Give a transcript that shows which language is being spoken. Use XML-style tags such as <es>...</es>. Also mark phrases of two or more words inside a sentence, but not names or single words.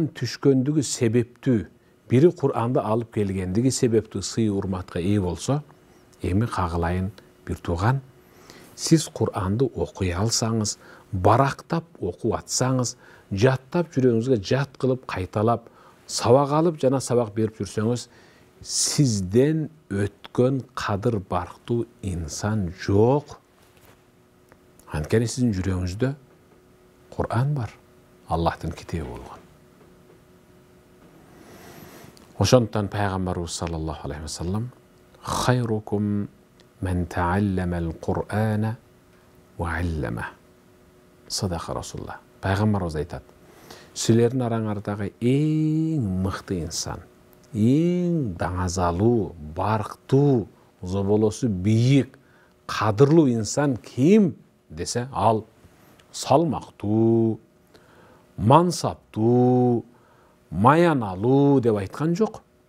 <ky>түшкөндүгү себептүү, бири Кур'анды алып келгендиги себептүү сый урматка ээ болсо, эми кагылайын бир тууган, сиз Кур'анды окуй алсаңыз, барактап окуп атсаңыз, жаттап жүрөгүңүзгө жат кылып кайталап, сабак алып жана сабак берип жүрсөңүз, сизден өткөн кадыр барктуу инсан жок. Анткени сиздин жүрөгүңүздө Кур'ан бар, Аллахтын китеби болгон. Ошондуктан пайгамбарыбыз</ky> <ar>صلى الله عليه وسلم خيركم من تعلم القرآن و علمه. صدق رسول الله.</ar> <ky>Пайгамбарыбыз айтат: силердин араңардагы эң мыкты инсан, эң даңазалуу, барктуу, зоболосу бийик, кадырлуу инсан ким десе, ал салмактуу, мансаптуу, маяналуу деп айткан жок.</ky>